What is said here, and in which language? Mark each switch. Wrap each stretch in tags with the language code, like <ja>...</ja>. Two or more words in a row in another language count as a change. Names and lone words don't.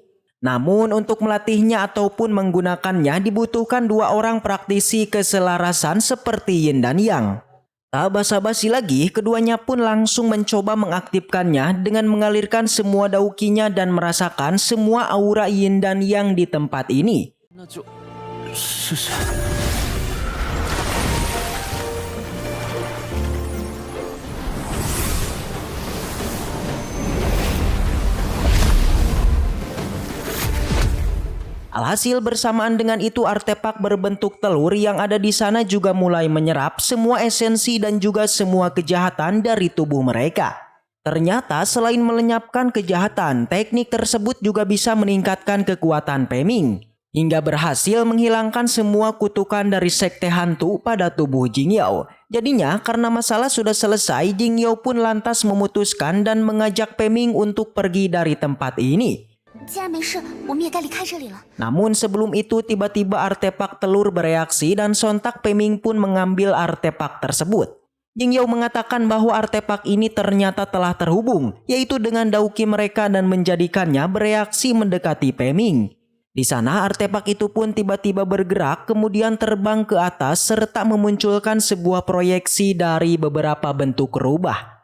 <id>Namun untuk melatihnya ataupun menggunakannya dibutuhkan dua orang praktisi keselarasan seperti Yin dan Yang. Tak basa-basi lagi, keduanya pun langsung mencoba mengaktifkannya dengan mengalirkan semua daukinya dan merasakan semua aura Yin dan Yang di tempat ini.</id> <zh>那就是谁？</zh> <id>Alhasil bersamaan dengan itu artefak berbentuk telur yang ada di sana juga mulai menyerap semua esensi dan juga semua kejahatan dari tubuh mereka. Ternyata selain melenyapkan kejahatan, teknik tersebut juga bisa meningkatkan kekuatan Peming hingga berhasil menghilangkan semua kutukan dari sekte hantu pada tubuh Jing Yao. Jadinya karena masalah sudah selesai, Jing Yao pun lantas memutuskan dan mengajak Peming untuk pergi dari tempat ini.</id> <zh>既然没事，我们也该离开这里了。</zh> <id>Namun sebelum itu tiba-tiba artefak telur bereaksi dan sontak Peming pun mengambil artefak tersebut. Jing Yao mengatakan bahwa artefak ini ternyata telah terhubung, yaitu dengan dauki mereka dan menjadikannya bereaksi mendekati Peming. Di sana artefak itu pun tiba-tiba bergerak kemudian terbang ke atas serta memunculkan sebuah proyeksi dari beberapa bentuk rubah.</id>